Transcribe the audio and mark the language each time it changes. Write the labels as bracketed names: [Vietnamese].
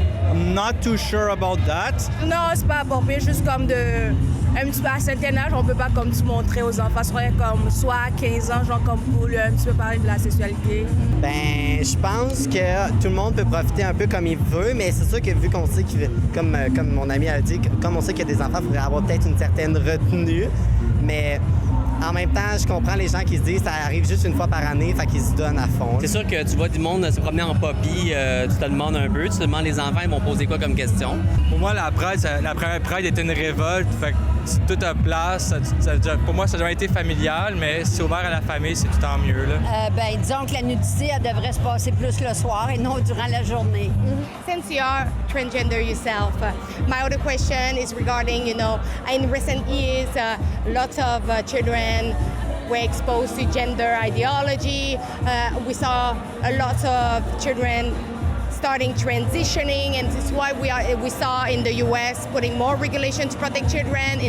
[English] I'm not too sure about that. [French] Non, c'est pas approprié, juste comme un petit peu à un certain âge, on peut pas comme se montrer aux enfants, comme soit à 15 ans, genre comme pour un petit peu parler de la sexualité. Ben, je pense que tout le monde peut profiter un peu comme il veut, mais c'est sûr que vu qu'on sait comme mon ami a dit, comme on sait qu'il y a des enfants, il faudrait avoir peut-être une certaine retenue, mais en même temps, je comprends les gens qui se disent que ça arrive juste une fois par année, fait qu'ils se donnent à fond. C'est sûr que tu vois du monde se promener en poppy, tu te demandes un peu, tu te demandes les enfants, ils vont poser quoi comme question. Pour moi, la première Pride était une révolte, fait que tout a place. Pour moi, ça a jamais été familial, mais si c'est ouvert à la famille, c'est tout en mieux. Là. Disons que la nudité, elle devrait se passer plus le soir et non durant la journée. [English] Since you are transgender yourself, my other question is regarding, in recent years, lots of children were exposed to gender ideology. We saw a lot of children starting transitioning, and this is why we saw in the US putting more regulation to protect children.